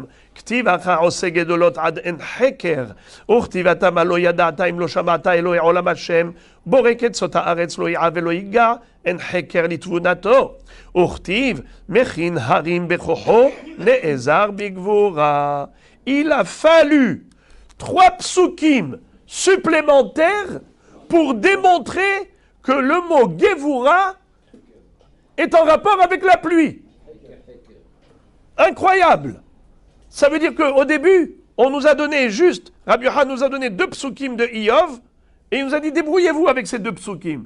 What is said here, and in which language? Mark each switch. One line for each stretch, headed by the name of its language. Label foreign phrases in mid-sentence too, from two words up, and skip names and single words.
Hebrew: כתיב אחר עושה גדולות עד אין חקר, וכתיבתה מה לא ידעת אם לא שמעת אלוהי עולם השם, בורא קצות הארץ לא יעה ולא ייגע, אין חקר לתבונתו. וכתיב מכין הרים בכוחו, נעזר בגבורה.
French: Il a fallu 3 psukim supplémentaires pour démontrer que le mot Gevura est en rapport avec la pluie. Incroyable! Ça veut dire qu'au début, on nous a donné juste, Rabbi Yochanan nous a donné 2 psukim de Iyov, et il nous a dit, débrouillez-vous avec ces 2 psukim.